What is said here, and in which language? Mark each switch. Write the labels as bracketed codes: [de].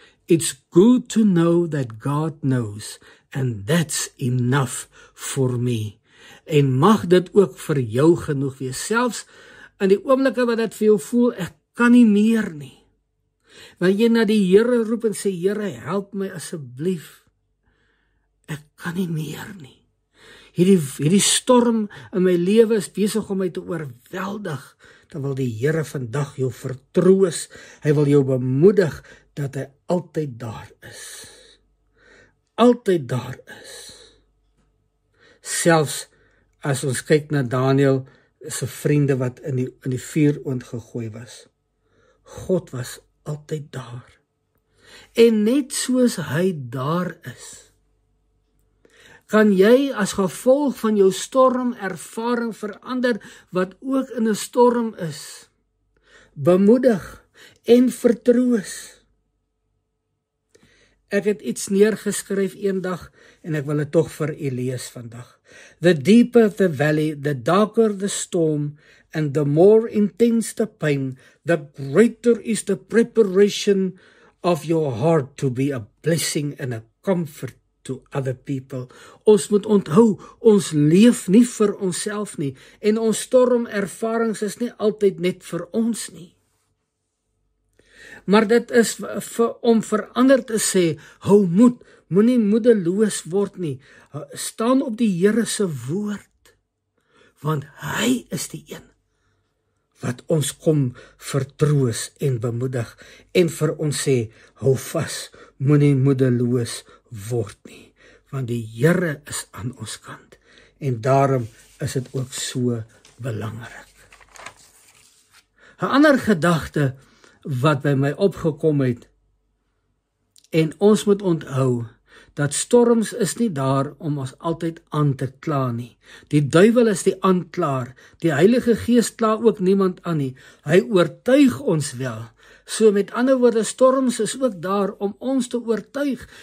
[en] It's good to know that God knows, and that's enough for me. [af] En mag dit ook vir jou genoeg wees, selfs in die oomblikke wat dit vir jou voel, ek kan nie meer nie. Wanneer jy na die Here roep en sê, Here, help my asseblief. Ek kan nie meer nie. Hierdie storm in my lewe is besig om my te oorweldig. Dan wil die Here vandag jou vertroos. Hy wil jou bemoedig dat hy altyd daar is. Altyd daar is. Selfs as ons kyk na Daniel se vriende wat in die vuuroond gegooi was. God was altyd daar. En net soos hy daar is, kan jy as gevolg van jou stormervaring verander wat ook in 'n storm is, bemoedig en vertroos. Ek het iets neergeskryf eendag en ek wil dit tog vir u lees vandag. [en] The deeper the valley, the darker the storm, and the more intense the pain, the greater is the preparation of your heart to be a blessing and a comfort to other people. [af] Ons moet onthou, ons leef nie vir onsself nie, en ons stormervarings is nie altyd net vir ons nie. Maar dit is om verander te sê, hou moed, moenie moedeloos word nie, staan op die Here se woord, want hy is die een wat ons kom vertroos en bemoedig, en vir ons sê, hou vas, moenie moedeloos word nie, want die Here is aan ons kant, en daarom is dit ook so belangrik. 'n ander gedagte wat by my opgekom het, en ons moet onthou, dat storms is nie daar om ons altyd aan te kla nie. Die duiwel is die aanklaer, die Heilige Gees kla ook niemand aan nie, hy oortuig ons wel. So met ander woorde, storms is ook daar om ons te oortuig.